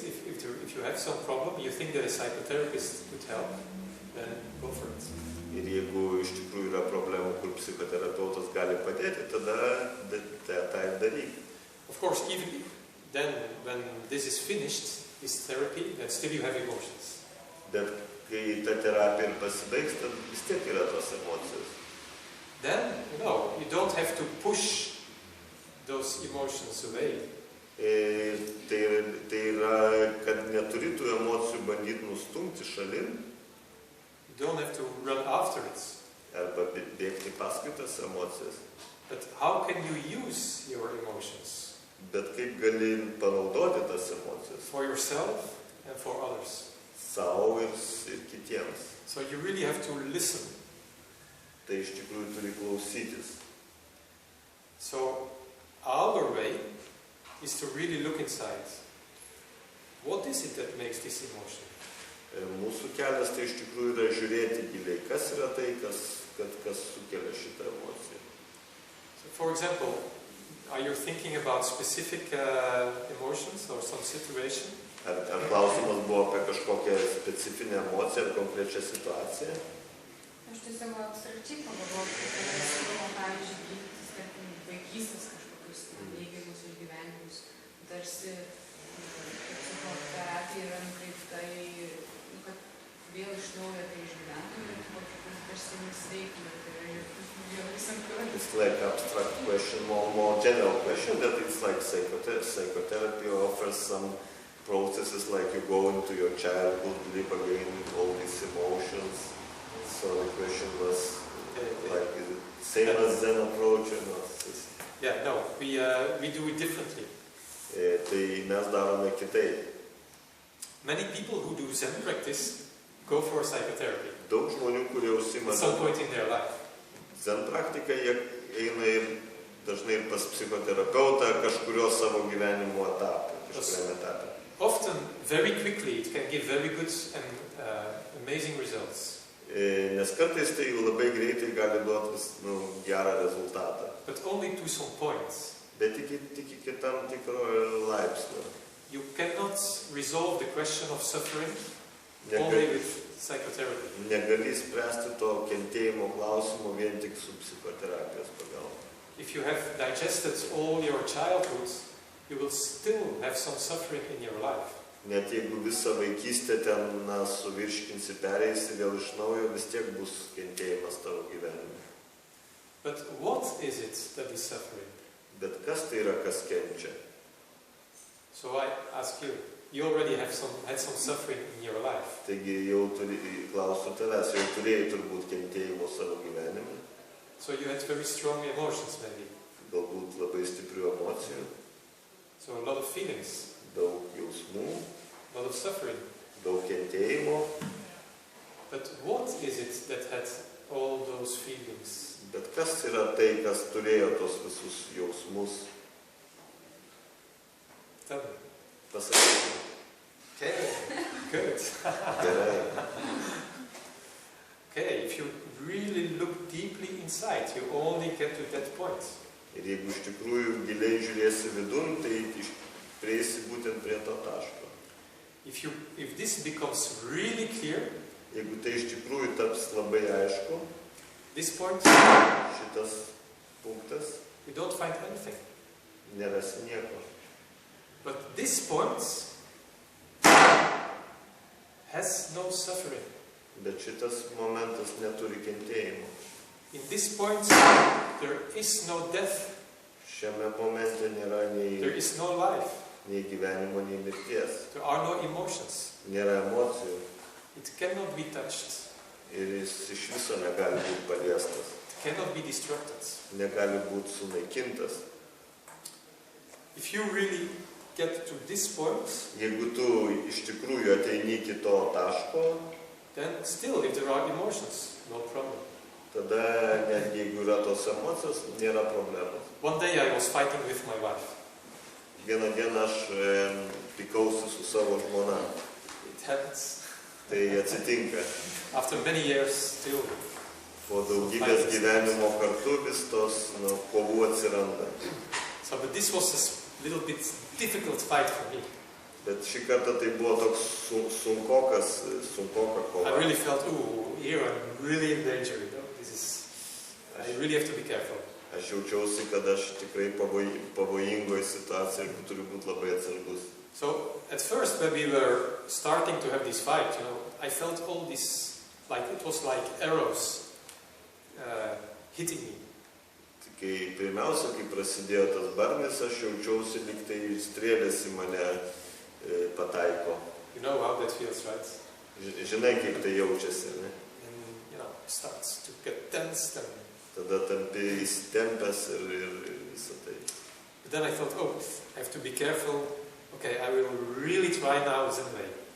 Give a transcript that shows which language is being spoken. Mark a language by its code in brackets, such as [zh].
[en] If you have some problem, you think that a psychotherapist could help, then go for it. [lt] Ir jeigu iš tikrųjų yra problemų, kur psichoterapeutas gali padėti, tada tą ir daryk. [en] Of course, even then, when this is finished, this therapy, then still you have emotions. [lt] Bet kai ta terapija ir pasibaigs, tad vis tiek yra tos emocijos. [en] Then, you don't have to push those emotions away. [lt] Tai yra, kad neturi tų emocijų bandyti nustumti šalin. [en] You don't have to run after it. [lt] Arba bėgti paskui tas emocijas. [en] But how can you use your emotions? [lt] Bet kaip gali panaudoti tas emocijas? [en] For yourself and for others. [lt] Sau ir kitiems. [en] So you really have to listen. [lt] Tai iš tikrųjų turi klausytis. [en] So our way is to really look inside. what is it that makes this emotion? [lt] Mūsų kelias tai iš tikrųjų yra žiūrėti giliai, kas yra tai, kas sukelia šitą emociją. [en] So for example, are you thinking about specific emotions or some situation? [lt] Ar klausimas buvo apie kažkokią specifinę emociją ar konkrečią situaciją? Aš tiesiog abstrakčiai pagalvoju, kad yra siūloma, pavyzdžiui, gydytis, tarkim, vaikystės kažkokius neigiamus išgyvenimus. Tarsi psichoterapija yra nukreipta į, kad vėl iš naujo tai išgyventum ir tarsi nesveikina, tai yra jau visam kurą. [en] It's like abstract question, more general question, that it's like psychotherapy offers some processes like you go into your childhood, live again with all these emotions. So the question was like, is it same as Zen approach or not? Yeah, no, we do it differently. [lt] Tai mes darome kitaip. [en] Many people who do Zen practice go for psychotherapy [lt] Daug žmonių, kurie užsima [en] at some point in their life. [lt] Zen praktiką, jie eina ir dažnai ir pas psichoterapeutą kažkurio savo gyvenimo etape, kažkuriame etape. [en] Often, very quickly, it can give very good and amazing results. [lt] Nes kartais tai labai greitai gali duoti gerą rezultatą. [en] But only to some points. [lt] Bet tik iki tam tikro laipsnio. [en] You cannot resolve the question of suffering only with psychotherapy. [lt] Negali spręsti to kentėjimo klausimo vien tik su psichoterapijos pagalba. [en] If you have digested all your childhood, you will still have some suffering in your life. [lt] Net jeigu visą vaikystę ten suvirškinsi, pereisi vėl iš naujo, vis tiek bus kentėjimas tavo gyvenime. [en] But what is it that is suffering? [lt] Bet kas tai yra, kas kenčia? [en] So I ask you, you already have had some suffering in your life. [lt] Taigi jau klausiu tavęs, jau turėjai turbūt kentėjimo savo gyvenime. [en] So you had very strong emotions maybe. [lt] Galbūt labai stiprių emocijų. [en] So a lot of feelings. [lt] Daug jausmų, [en] A lot of suffering. [lt] daug kentėjimo. [en] But what is it that had all those feelings? [lt] Bet kas yra tai, kas turėjo tos visus jausmus? [en] Tell me. [lt] Pasakykime. [en] Okay, good. [lt] Gerai. [en] Okay, if you really look deeply inside, you only get to that point. [lt] Ir jeigu iš tikrųjų giliai žiūrėsi vidun, tai prieisi būtent prie to taško. [en] If this becomes really clear, [lt] Jeigu tai iš tikrųjų taps labai aišku, [en] this point, [lt] šitas punktas, [en] you don't find anything. [lt] nerasi nieko. [en] But this point has no suffering. [lt] Bet šitas momentas neturi kentėjimo. [en] In this point, there is no death, [lt] Šiame momente nėra [en] there is no life, [lt] nei gyvenimo, nei mirties. [en] there are no emotions. [lt] Nėra emocijų [en] It cannot be touched, [lt] ir jis iš viso negali būti paliestas, [en] it cannot be destructed. [lt] negali būti sunaikintas. [en] If you really get to this point, [lt] Jeigu tu iš tikrųjų ateini iki to taško, [en] then still, if there are emotions, no problem. [lt] tada net jeigu yra tos emocijos, nėra problemos. [en] One day I was fighting with my wife. [lt] Vieną dieną aš pykausi su savo žmona. [en] It happens. [lt] Tai atsitinka. [en] After many years, still. [lt] Po daugybės gyvenimo kartu vis tos kovų atsiranda. [en] So, but this was a little bit difficult fight for me. [lt] Bet šį kartą tai buvo toks sunkoka [en] I [lt] kova. [en] really felt, here I'm really in danger. You know? I really have to be careful. [lt] Aš jaučiausi, kad aš tikrai pavojingoje situacijoje ir turiu būti labai atsargus. [en] So, at first, when we were starting to have this fight, I felt all this, like it was like arrows hitting me. [lt] Kai pirmiausia, kai prasidėjo tas barnis, aš jaučiausi, lyg tai strėlės į mane pataiko. [en] You know how that feels, right? [lt] Žinai, kaip tai jaučiasi, ne? [en] And, starts to get tense. [lt] Tada tampi įsitempęs ir visą tai. [en] But then I thought, I have to be careful. Okay, I will really try now Zen way.